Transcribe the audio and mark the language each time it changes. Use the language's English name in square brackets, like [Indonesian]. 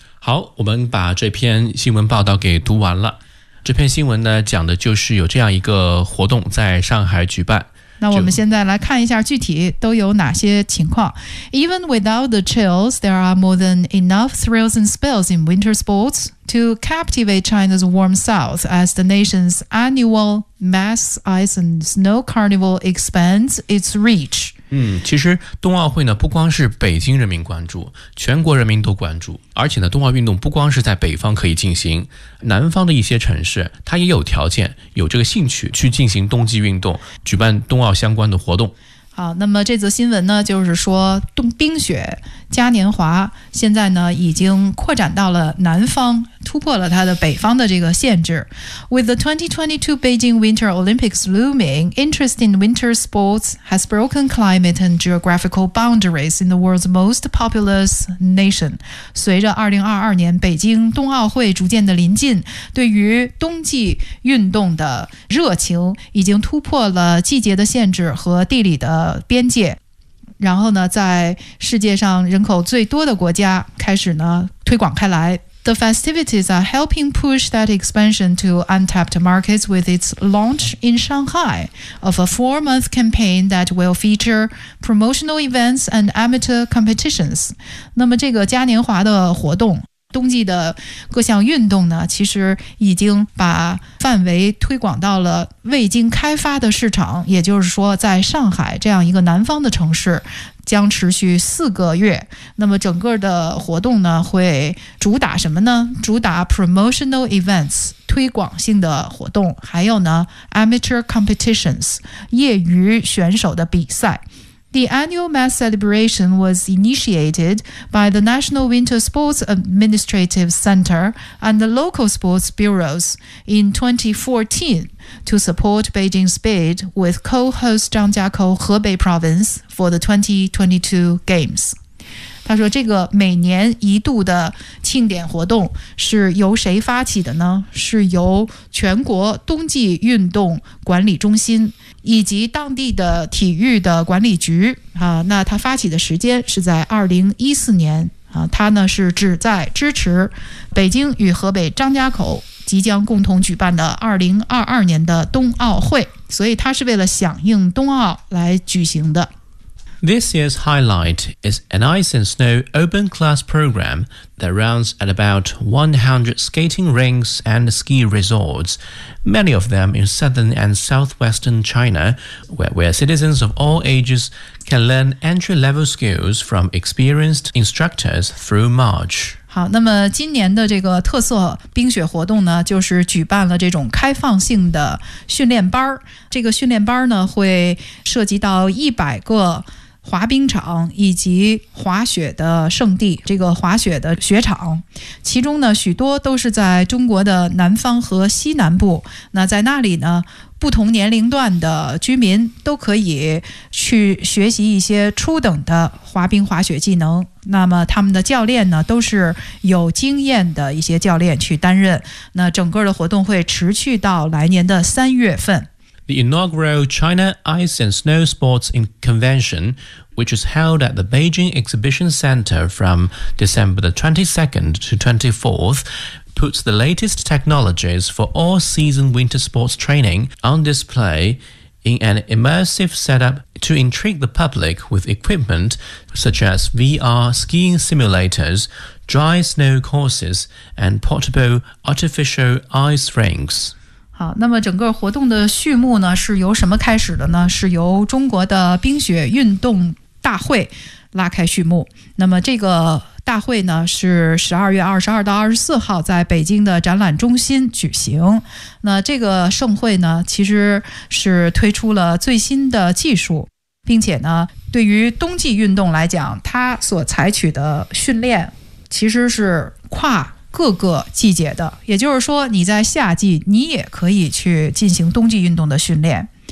[Chinese] 好，我们把这篇新闻报道给读完了。这篇新闻呢，讲的就是有这样一个活动在上海举办。那我们现在来看一下具体都有哪些情况。 [English] Even without the chills, there are more than enough thrills and spills in winter sports to captivate China's warm south as the nation's annual mass ice and snow carnival expands its reach. [Chinese] 其实冬奥会呢，不光是北京人民关注，全国人民都关注。而且呢，冬奥运动不光是在北方可以进行，南方的一些城市它也有条件，有这个兴趣去进行冬季运动，举办冬奥相关的活动。好，那么这则新闻呢，就是说冰雪嘉年华现在呢已经扩展到了南方，突破了它的北方的这个限制。 [English] With the 2022 Beijing Winter Olympics looming, interest in winter sports has broken climate and geographical boundaries in the world's most populous nation. [Chinese] 随着2022年北京冬奥会逐渐的临近，对于冬季运动的热情已经突破了季节的限制和地理的边界，然后呢，在世界上人口最多的国家开始呢推广开来。 [English] The festivities are helping push that expansion to untapped markets with its launch in Shanghai of a four-month campaign that will feature promotional events and amateur competitions. [Chinese] 那么这个嘉年华的活动，冬季的各项运动呢，其实已经把范围推广到了未经开发的市场，也就是说在上海这样一个南方的城市，将持续四个月。那么整个的活动呢，会主打什么呢？主打 [English] promotional events， [Chinese] 推广性的活动，还有呢 [English] amateur competitions， [Chinese] 业余选手的比赛。 [English] The annual mass celebration was initiated by the National Winter Sports Administrative Center and the local sports bureaus in 2014 to support Beijing Speed with co-host Zhang Jiakou Hebei Province for the 2022 Games. [Chinese] 他说这个每年一度的庆典活动是由谁发起的呢？是由全国冬季运动管理中心以及当地的体育的管理局啊，那他发起的时间是在2014年啊，他呢是旨在支持北京与河北张家口即将共同举办的2022年的冬奥会，所以他是为了响应冬奥来举行的。 [English] This year's highlight is an ice and snow open class program that runs at about 100 skating rinks and ski resorts, many of them in southern and southwestern China, where citizens of all ages can learn entry-level skills from experienced instructors through March. [Chinese] 好，那么今年的这个特色冰雪活动呢，就是举办了这种开放性的训练班。这个训练班呢，会涉及到100个滑冰场以及滑雪的圣地，这个滑雪的雪场，其中呢许多都是在中国的南方和西南部。那在那里呢，不同年龄段的居民都可以去学习一些初等的滑冰滑雪技能。那么他们的教练呢，都是有经验的一些教练去担任。那整个的活动会持续到来年的三月份。 [English] The inaugural China Ice and Snow Sports Convention, which is held at the Beijing Exhibition Center from December the 22nd to 24th, puts the latest technologies for all-season winter sports training on display in an immersive setup to intrigue the public with equipment such as VR skiing simulators, dry snow courses, and portable artificial ice rinks. [Chinese] 好，那么整个活动的序幕呢，是由什么开始的呢？是由中国的冰雪运动大会拉开序幕。那么这个大会呢是12月22到24号在北京的展览中心举行。那这个盛会呢其实是推出了最新的技术，并且呢对于冬季运动来讲，它所采取的训练其实是跨各个季节的，也就是说你在夏季你也可以去进行冬季运动的训练。